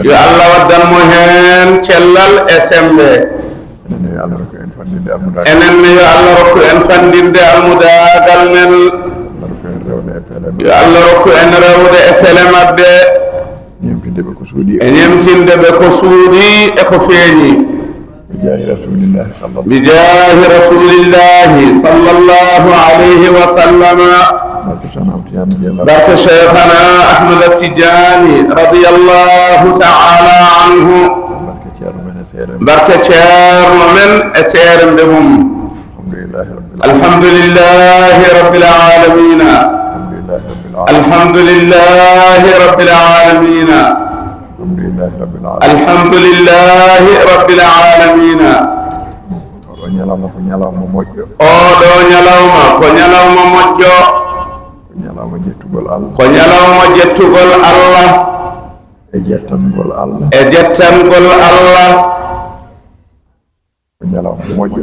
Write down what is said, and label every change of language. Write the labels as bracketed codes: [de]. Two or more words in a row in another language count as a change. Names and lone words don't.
[ff] yo Allah waddanmo hen cellal e sembe enen yo Allah rokku en fandinde almudagal enenne yo Allah rokku en fandinde almudagal men yo Allah rokku en rewde e pele mabɓe ñemtindeɓe ko suuɗi e ñemtindeɓe ko suuɗi e ko feeñi [ar] بجاه رسول الله صلى الله بجاه رسول الله صلى الله عليه وسلم بركة شيخنا أحمد التجاني رضي الله تعالى عنه بركة شير ومن أسير بهم الحمد لله رب العالمين الحمد لله رب العالمين الحمد لله رب العالمين [ff] ñalawma ko ñalawma moƴƴo oɗo ñalawma ko ñalawma moƴƴo ko ñalawma jettugol Allah ko ñalawma jettugol Allah e jettangol Allah e jettangol Allah ko ñalawma moƴƴo